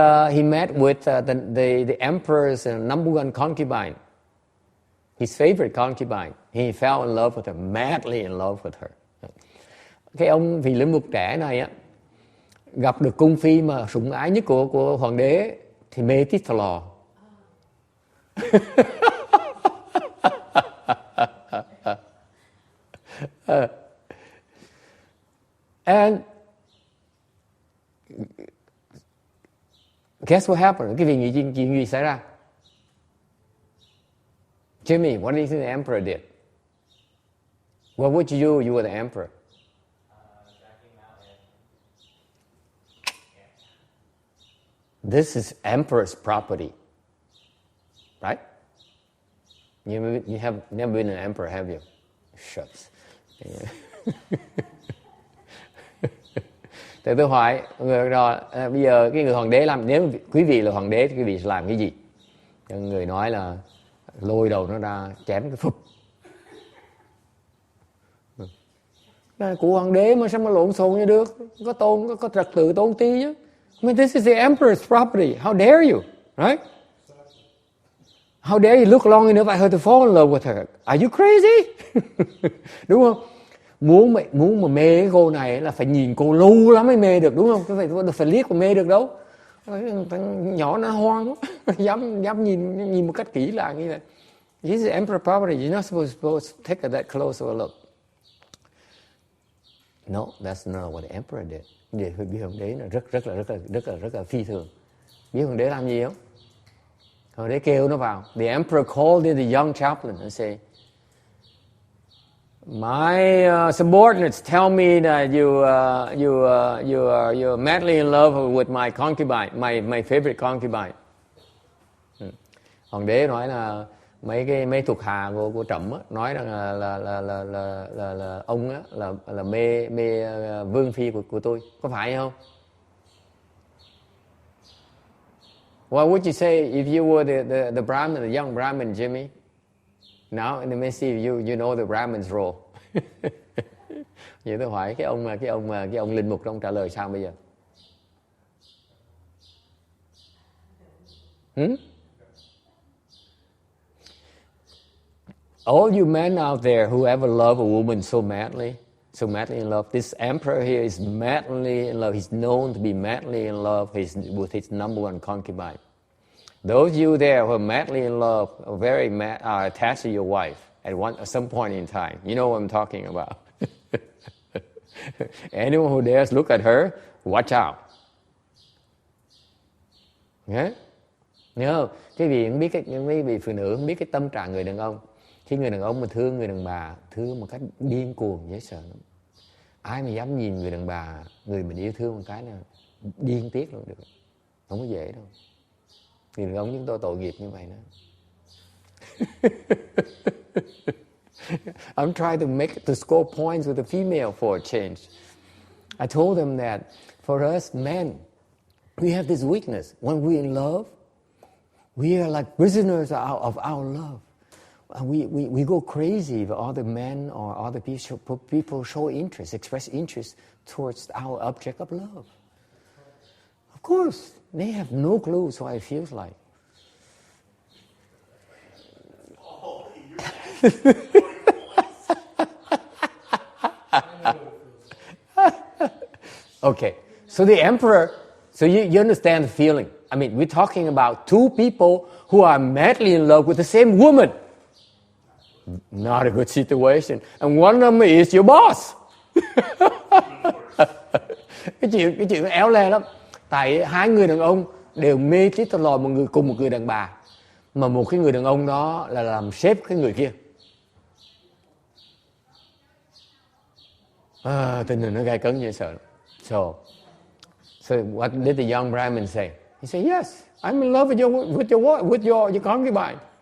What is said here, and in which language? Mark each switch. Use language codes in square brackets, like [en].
[en] He met with the emperor's number one concubine, his favorite concubine. He fell in love with her, madly in love with her. [vi] Cái ông vị linh mục trẻ này á, gặp được cung phi mà sủng ái nhất của hoàng đế thì mê tít thò lò. [en] And guess what happened? [vi] Cái chuyện gì xảy ra? [en] Jimmy, what do you think the emperor did? What would you do if you were the emperor? This is emperor's property, right? You have never been an emperor, have you? Shucks. [vi] Thì tôi hỏi rồi, bây giờ cái người hoàng đế làm, nếu quý vị là hoàng đế thì quý vị sẽ làm cái gì? Người nói là lôi đầu nó ra chém cái phụp. Của hoàng đế mà sao mà lộn xộn như được? Có trật tự tôn ti chứ. [en] I mean, this is the emperor's property. How dare you, right? How dare you look long enough for her to fall in love with her? Are you crazy? [vi] Đúng không? Muốn mà mê cái cô này là phải nhìn cô lâu lắm mới mê được, đúng không? Phải liếc mà mê được đâu. Thằng nhỏ nó hoang, dám nhìn một cách kỹ là như vậy. [en] This is emperor property. You're not supposed to take that close of a look. No, that's not what the emperor did. [vi] Vì hoàng đế là rất là phi thường. Biết hoàng đế làm gì không? Hồi đấy kêu nó vào. [en] The emperor called in the young chaplain and say, my subordinates tell me that you're madly in love with my concubine, my favorite concubine. [vi] Hoàng đế nói là mấy thuộc hạ của Trẫm á, nói rằng là ông á là mê vương phi của tôi, có phải không? [en] What would you say if you were the Brahmin, the young Brahmin, Jimmy? Now, let me see if you know the Brahmin's role. [vi] Vậy tôi hỏi cái ông linh mục ông trả lời sao bây giờ? [en] All you men out there who ever love a woman so madly in love, this emperor here is madly in love. He's known to be madly in love with his number one concubine. Those of you there who are madly in love, are very are attached to your wife at some point in time. You know what I'm talking about. Anyone who dares look at her, watch out. [vi] Yeah? Nhớ không? Mấy vị phụ nữ không biết cái tâm trạng người đàn ông. Khi người đàn ông mà thương người đàn bà, thương một cách điên cuồng dễ sợ lắm. Ai mà dám nhìn người đàn bà, người mình yêu thương một cái nào điên tiết luôn được. Không có dễ đâu. Người đàn ông chúng tôi tội nghiệp như vậy đó. [en] I'm trying to score points with the female for a change. I told them that for us men, we have this weakness. When we're in love, we are like prisoners of our love. We go crazy if other men or other people show interest, express interest towards our object of love. Of course, they have no clue what it feels like. Okay, so the emperor, so you understand the feeling. I mean, we're talking about two people who are madly in love with the same woman. Not a good situation. And one of them is your boss. [vi] Cái chuyện éo le lắm. Tại hai người đàn ông đều mê tít tò lò cùng một người đàn bà. Mà một cái người đàn ông đó là làm sếp cái người kia. Tình hình nó gay cấn dễ sợ. [en] So what did the young Brahmin say? He said, yes, I'm in love with your concubine.